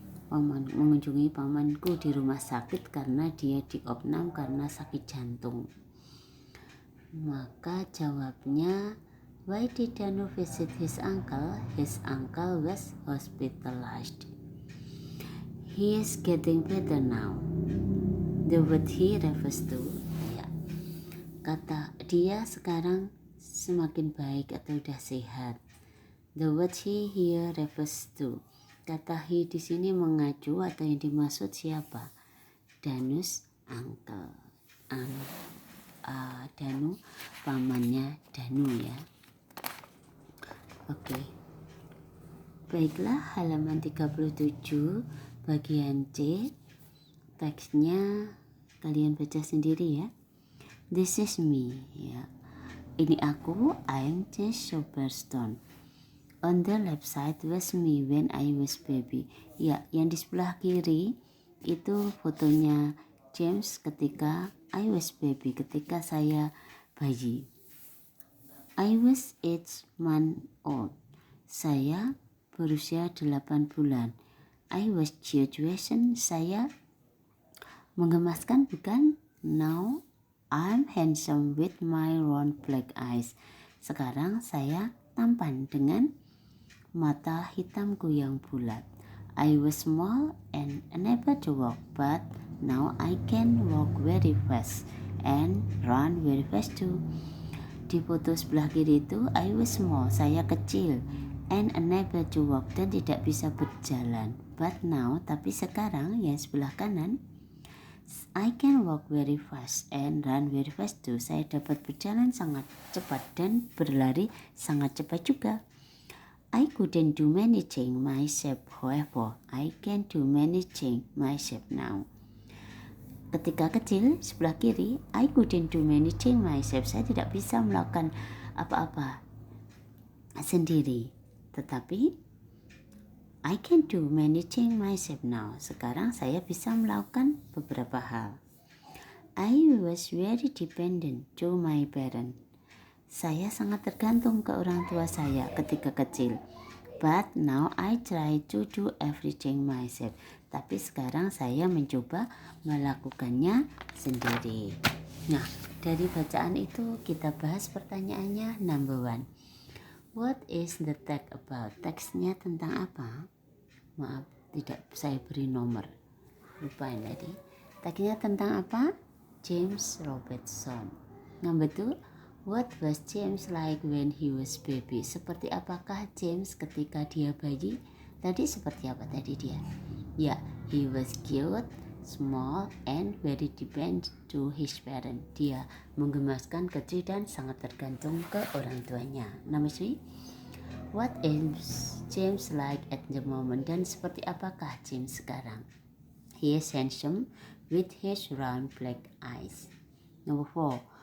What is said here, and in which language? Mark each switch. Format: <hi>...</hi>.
<id>Mengunjungi pamanku di rumah sakit karena dia diopnam karena sakit jantung. Maka jawabnya,</id> <en>why did Danu visit his uncle? His uncle was hospitalized. He is getting better now. The word he refers to ya.</en> <id>Kata dia sekarang semakin baik atau udah sehat.</id> <en>The word he here refers to.</en> <id>Kata he di sini mengacu atau yang dimaksud siapa?</id> <en>Danu's uncle.</en> <id>Danu, pamannya Danu ya. Oke. Baiklah, halaman 37 bagian C. Teksnya kalian baca sendiri ya.</id> <en>This is me</en> <id>ya.</id> <en>Ini aku, I'm Jess Soberstone. On the left side was me when I was baby.</en> <id>Ya, yang di sebelah kiri itu fotonya James ketika</id> <en>I was baby,</en> <id>ketika saya bayi.</id> <en>I was 8 months old.</en> <id>Saya berusia 8 bulan.</id> <en>I was graduation.</en> <id>Saya menggemaskan bukan?</id> <en>Now I'm handsome with my round black eyes.</en> <id>Sekarang saya tampan dengan mata hitamku yang bulat.</id> <en>I was small and unable to walk, but now I can walk very fast and run very fast too.</en> <id>Di foto sebelah kiri itu</id> <en>I was small,</en> <id>saya kecil,</id> <en>and unable to walk,</en> <id>dan tidak bisa berjalan.</id> <en>But now,</en> <id>tapi sekarang yang sebelah kanan,</id> <en>I can walk very fast and run very fast too.</en> <id>Saya dapat berjalan sangat cepat dan berlari sangat cepat juga.</id> <en>I couldn't do many things myself, however, I can do many things myself now.</en> <id>Ketika kecil, sebelah kiri,</id> <en>I couldn't do many things myself.</en> <id>Saya tidak bisa melakukan apa-apa sendiri.</id> <en>Tetapi, I can do many things myself now.</en> <id>Sekarang saya bisa melakukan beberapa hal.</id> <en>I was very dependent to my parents.</en> <id>Saya sangat tergantung ke orang tua saya ketika kecil.</id> <en>But now I try to do everything myself.</en> <id>Tapi sekarang saya mencoba melakukannya sendiri. Nah, dari bacaan itu kita bahas pertanyaannya. Number 1.</id> <en>What is the text about?</en> <id>Teksnya tentang apa? Maaf, tidak saya beri nomor. Lupain tadi. Teksnya tentang apa? James Robertson.</id> <en>Number 2. What was James like when he was baby?</en> <id>Seperti apakah James ketika dia bayi? Tadi seperti apa tadi dia? Ya,</id> <en>he was cute, small, and very dependent to his parents.</en> <id>Dia menggemaskan, kecil, dan sangat tergantung ke orang tuanya.</id> <en>Number 3. What is James like at the moment?</en> <id>Dan seperti apakah James sekarang?</id> <en>He is handsome with his round black eyes. Number 4.</en>